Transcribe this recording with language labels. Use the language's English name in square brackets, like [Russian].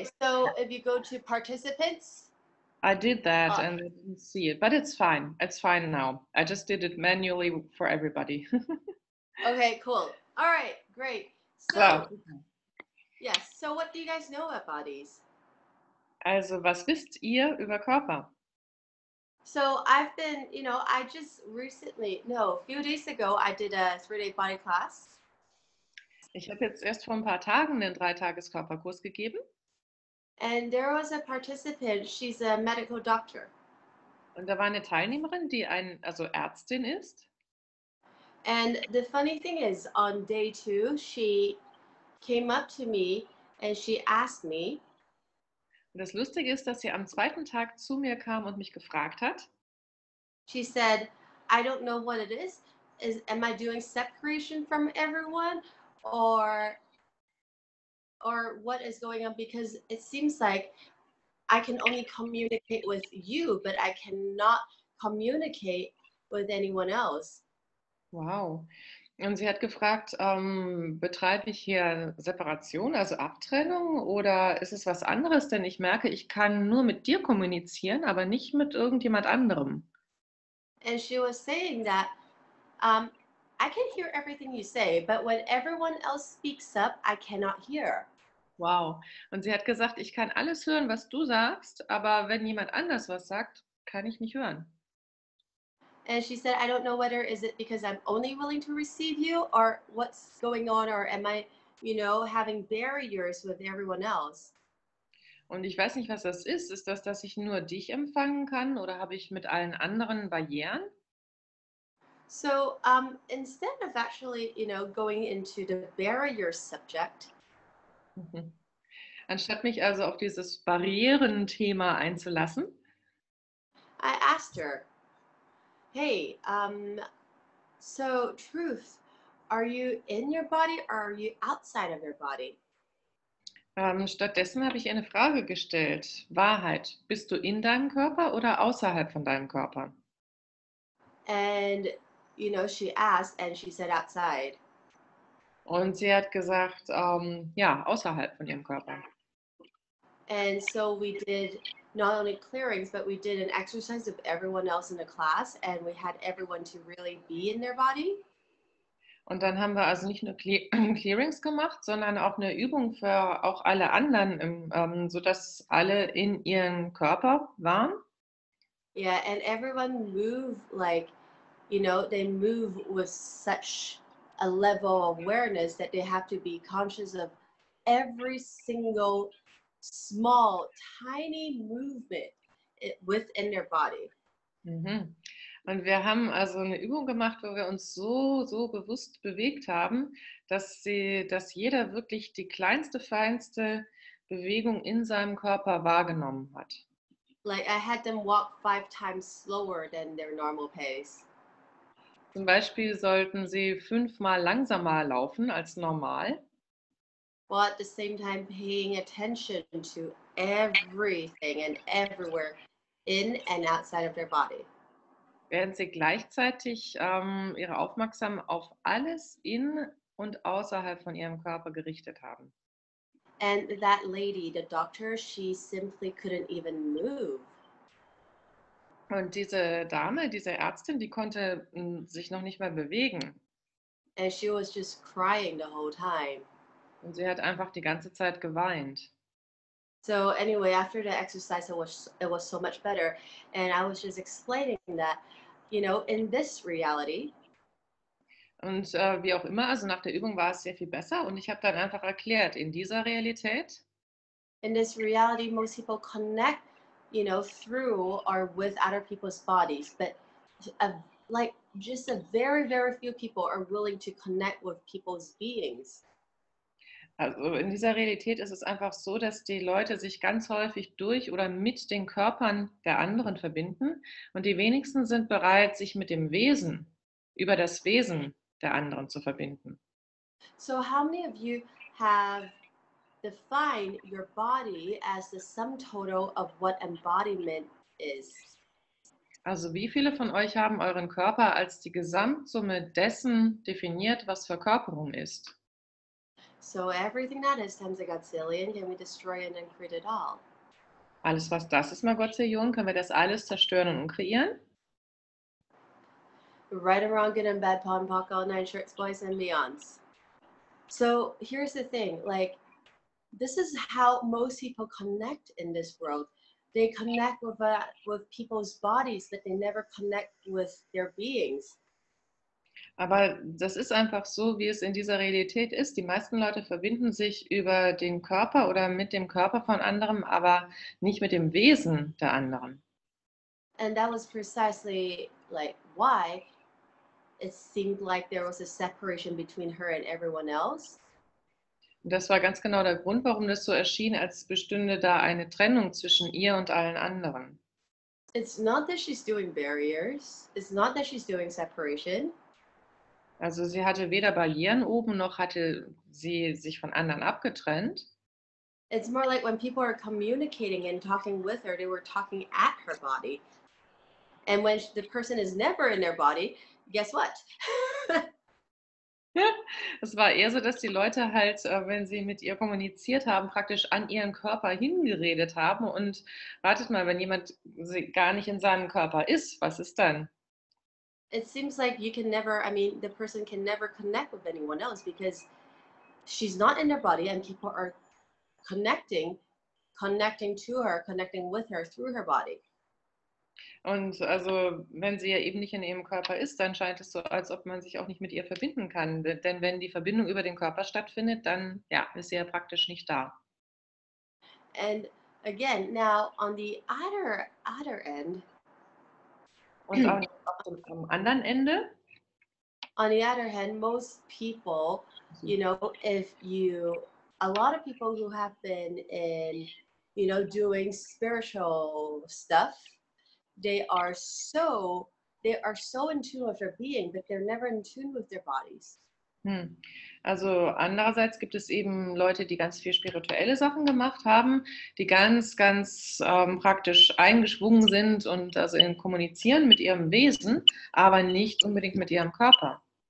[English] Okay, so if you go to participants. I did that and I didn't see it, but it's fine. It's fine now. I just did it manually for everybody. Okay, cool. All right, great. So, yes. So what do you guys know about bodies? [German] Also, was wisst ihr über Körper? [English] So I've been, I just recently, a few days ago, I did a 3-day body class. [German] Ich habe jetzt erst vor ein paar Tagen den 3-Tages-Körperkurs gegeben. [English] And there was a participant, she's a medical doctor. [German] Und da war eine Teilnehmerin, die Ärztin ist. [English] And the funny thing is, on day 2, she came up to me and she asked me. [German] Und das Lustige ist, dass sie am 2. Tag zu mir kam und mich gefragt hat. [English] She said, I don't know what it is. Am I doing separation from everyone? Or what is going on? Because it seems like I can only communicate with you, but I cannot communicate with anyone else. Wow. [German] Und sie hat gefragt, betreibe ich hier Separation, also Abtrennung, oder ist es was anderes? Denn ich merke, ich kann nur mit dir kommunizieren, aber nicht mit irgendjemand anderem. [English] And she was saying that I can hear everything you say, but when everyone else speaks up, I cannot hear. Wow. [German] Und sie hat gesagt, ich kann alles hören, was du sagst, aber wenn jemand anders was sagt, kann ich nicht hören. [English] And she said, I don't know whether is it because I'm only willing to receive you or what's going on, or am I, having barriers with everyone else? [German] Und ich weiß nicht, was das ist. Ist das, dass ich nur dich empfangen kann oder habe ich mit allen anderen Barrieren? [English] So instead of actually, going into the barrier subject, Mhm. [German] Anstatt mich also auf dieses Barrierenthema einzulassen, [English] I asked her, hey, so truth, are you in your body or are you outside of your body? [German] stattdessen habe ich ihr eine Frage gestellt. Wahrheit, bist du in deinem Körper oder außerhalb von deinem Körper? [English] And, she asked and she said outside. [German] Und sie hat gesagt, ja, außerhalb von ihrem Körper. [English] And so we did not only clearings, but we did an exercise of everyone else in the class, and we had everyone to really be in their body. [German] Und dann haben wir also nicht nur Clearings gemacht, sondern auch eine Übung für auch alle anderen, sodass alle in ihren Körper waren. [English] Yeah, and everyone moved like, they move with such a level of awareness that they have to be conscious of every single small, tiny movement within their body. Mhm. [German] Und wir haben also eine Übung gemacht, wo wir uns so bewusst bewegt haben, dass jeder wirklich die kleinste, feinste Bewegung in seinem Körper wahrgenommen hat. [English] Like I had them walk 5 times slower than their normal pace. [German] Zum Beispiel sollten sie 5-mal langsamer laufen als normal, [English] While at the same time paying attention to everything and everywhere in and outside of their body. [German] während sie gleichzeitig ihre Aufmerksamkeit auf alles in und außerhalb von ihrem Körper gerichtet haben. [English] And that lady, the doctor, she simply couldn't even move. [German] Und diese Dame, diese Ärztin, die konnte sich noch nicht mal bewegen. [English] And she was just crying the whole time. [German] Und sie hat einfach die ganze Zeit geweint. [English] So anyway, after the exercise, it was so much better. And I was just explaining that, in this reality, [German] Und wie auch immer, also nach der Übung war es sehr viel besser. Und ich habe dann einfach erklärt, in dieser Realität [English] most people connect, through or with other people's bodies, but like just a very, very few people are willing to connect with people's beings. [German] Also in dieser Realität ist es einfach so, dass die Leute sich ganz häufig durch oder mit den Körpern der anderen verbinden und die wenigsten sind bereit, sich mit dem Wesen, über das Wesen der anderen zu verbinden. [English] So how many of you have defined your body as the sum total of what embodiment is? [German] Also wie viele von euch haben euren Körper als die Gesamtsumme dessen definiert, was Verkörperung ist? [English] So everything that is times a godzillion, can we destroy and then create it all? [German] Alles, was das ist, mal Gottzillion, können wir das alles zerstören und kreieren? [English] Right and wrong, good and bad, pon, pock, all nine shirts, boys and beyonds. So here's the thing, like, this is how most people connect in this world. They connect with people's bodies, but they never connect with their beings. [German] Aber das ist einfach so, wie es in dieser Realität ist. Die meisten Leute verbinden sich über den Körper oder mit dem Körper von anderen, aber nicht mit dem Wesen der anderen. [English] And that was precisely like why it seemed like there was a separation between her and everyone else. [German] Und das war ganz genau der Grund, warum das so erschien, als bestünde da eine Trennung zwischen ihr und allen anderen. [English] It's not that she's doing barriers. It's not that she's doing separation. [German] Also sie hatte weder Barrieren oben, noch hatte sie sich von anderen abgetrennt. [English] It's more like when people are communicating and talking with her, they were talking at her body. And when the person is never in their body, guess what? [German] Es war eher so, dass die Leute halt, wenn sie mit ihr kommuniziert haben, praktisch an ihren Körper hingeredet haben. Und wartet mal, wenn jemand gar nicht in seinem Körper ist, was ist dann? [English] it seems like you can never, I mean, the person can never connect with anyone else because she's not in their body and people are connecting to her, connecting with her through her body. [German] Und also, wenn sie ja eben nicht in ihrem Körper ist, dann scheint es so, als ob man sich auch nicht mit ihr verbinden kann. Denn wenn die Verbindung über den Körper stattfindet, dann ja, ist sie ja praktisch nicht da. [English] And again, now on the other end, [German] Und auch am anderen Ende, [English] on the other hand, most people, you know, a lot of people who have been in, you know, doing spiritual stuff, they are so in tune with their being, but they're never in tune with their bodies. [German] Also andererseits gibt es eben Leute, die ganz viel spirituelle Sachen gemacht haben, die ganz praktisch eingeschwungen sind und also kommunizieren mit ihrem Wesen, aber nicht unbedingt mit ihrem Körper.